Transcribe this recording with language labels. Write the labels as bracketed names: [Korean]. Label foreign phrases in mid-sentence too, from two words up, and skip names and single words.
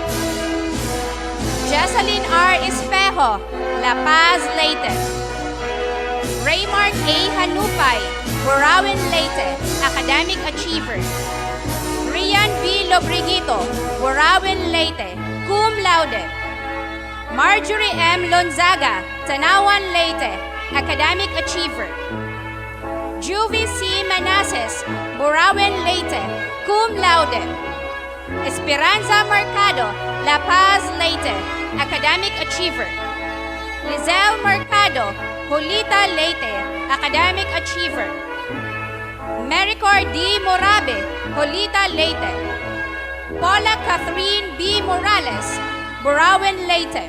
[English] Jessalyn R. Espejo, La Paz, Leyte. Raymark A. Hanupay, Burauen Leyte, Academic Achiever. Rian B. Lobriguito, Burauen Leyte, [Latin] cum laude. [English] Marjorie M. Lonzaga, Tanawan, Leyte, Academic Achiever. Juvie C. Manases, Burauen Leyte, [Latin] cum laude. [English] Esperanza Mercado, La Paz, Leyte, Academic Achiever. Lizelle Mercado, Julita, Leyte, Academic Achiever. Mericor D. Morabe, Julita, Leyte. Paula Catherine B. Morales, Burauen Leyte.